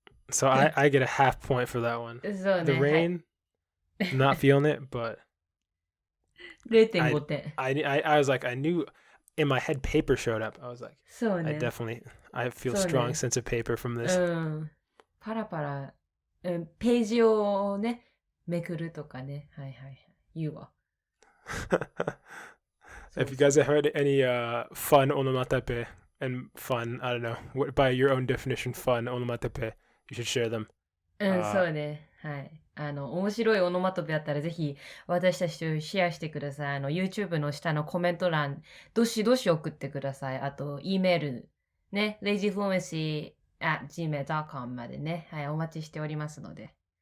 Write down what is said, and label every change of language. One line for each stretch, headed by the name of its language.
English: So I get a half point for that one.
Japanese: そうね。
English: The rain, not feeling it, but
Japanese: 0.5 点。
English: I was like, I knew in my head paper showed up. I was like,
Japanese: そうね。
English: I feel
Japanese: そうね。
English: strong sense of paper from this.
Japanese: パラパラ、ページをね、めくるとかね。はいはいはい。言うわ。
English: If you guys have heard any fun onomatopoeia and fun, I don't know, by your own definition, fun onomatopoeia, you should share them.
Japanese: そうね。はい。面白いオノマトペあったらぜひ私たちとシェアしてください。 YouTube の下のコメント欄、どしどし送ってください。あと、E メール、ね、lazyfluency@gmail.com までね、はい、お待ちしておりますので。